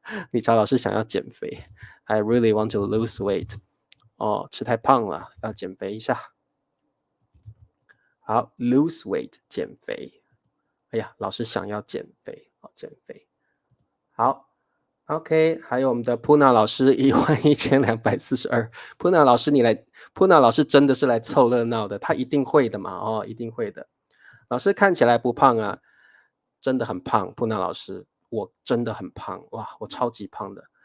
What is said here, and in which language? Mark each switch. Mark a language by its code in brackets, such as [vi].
[zh] 理查老师想要减肥 ， [en] I really want to lose weight。 [zh] 哦，吃太胖了，要减肥一下。好 ， [en] lose weight [zh] 减肥。哎呀，老师想要减肥，哦，减肥。好 ，OK， 还有我们的 Puna 老师11242，Puna 老师你来，Puna 老师真的是来凑热闹的，他一定会的嘛，哦，一定会的。老师看起来不胖啊，真的很胖，Puna 老师，我真的很胖，哇，我超级胖的。